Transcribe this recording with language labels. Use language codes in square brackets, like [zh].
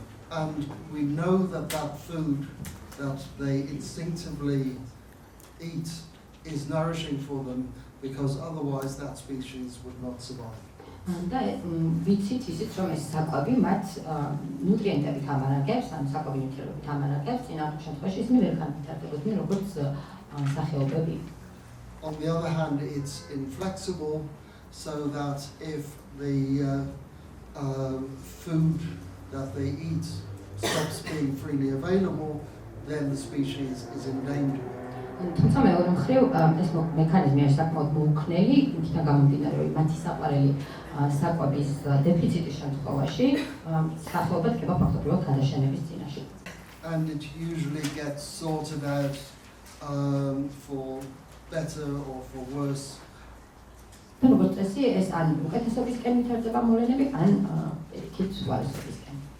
[en] And we know that that food that they instinctively eat is nourishing for them, because otherwise that species would not survive. [ka] და ვიცით ისიც რომ ეს საკვები მათ ნუტრიენტებით ამარაგებს, ან საკვები ნივთიერებით ამარაგებს, წინა შემთხვევაში ისინი ვერ განვითარდებოდნენ როგორც სახეობები. [en] On the other hand, it's inflexible, so that if the food that they eat stops being freely available, then the species is in danger. [ka] თუმცა მეორე მხრივ ეს მექანიზმი არის საკმაოდ მოუქნელი, იქიდან გამომდინარე, რომ მათი საყვარელი საკვების დეფიციტის შემთხვევაში სახეობა დგება ფაქტობრივად გადაშენების წინაშე. [en] And it usually gets sorted out for better or for worse. [ka] და როგორც წესი, ეს ან უკეთესობისკენ ვითარდება მოვლენები, ან პირიქით უარესობისკენ.